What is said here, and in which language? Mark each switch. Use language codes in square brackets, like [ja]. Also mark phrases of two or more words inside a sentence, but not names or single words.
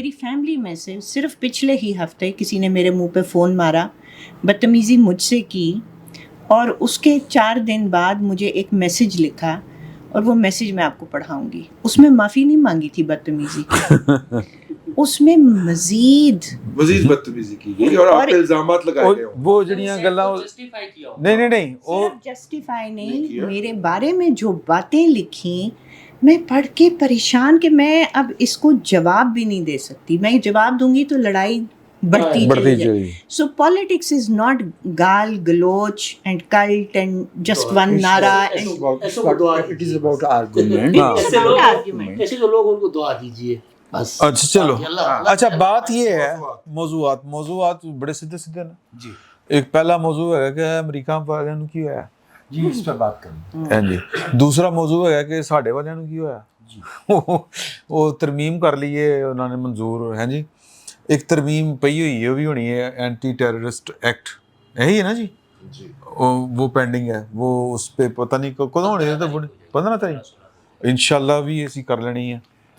[ur] میری فیملی میں سے صرف پچھلے ہی ہفتے کسی نے میرے منہ پہ فون مارا, بدتمیزی مجھ سے کی, اور اس کے 4 دن بعد مجھے ایک میسج لکھا, اور وہ میسج میں آپ کو پڑھاؤں گی. اس میں معافی نہیں مانگی تھی بدتمیزی کی, اس میں مزید بدتمیزی کی گئی اور آپ پہ الزامات لگائے گئے. [pa] وہ جڑیاں گلاں نہیں [ur] صرف جسٹیفائی نہیں, میرے بارے میں جو باتیں لکھیں میں پڑھ کے پریشان کہ میں اب اس کو جواب بھی نہیں دے سکتی. میں جواب دوں گی تو لڑائی بڑھتی جائے. [en] So politics is not [ur] گال گلوچ [en] and cult and just one [ur] نعرہ. [en] It is about argument. [ur] ایسے جو لوگ ان کو دعا دیجیے بس. اچھا چلو, اچھا بات یہ ہے, موضوعات بڑے سیدھے سیدھے نا جی. ایک پہلا موضوع ہے کہ [pa] امریکہ والے نوں کی ہوا [ur] جی, اس پہ بات کریں. ہاں جی. دوسرا موضوع ہے کہ [pa] ساڈے والے نوں کی ہوا جی, [ur] وہ ترمیم کر لیے انہوں نے منظور ہے جی. ایک ترمیم پئی ہوئی ہے, وہ بھی ہونی ہے اینٹی ٹیررسٹ ایکٹ, یہی ہے نا جی, وہ پینڈنگ ہے. وہ اس پہ پتہ نہیں [pa] کدوں ہونے ہے, [ur] تو 15 تاریخ انشاءاللہ بھی ایسی کر لینی ہے.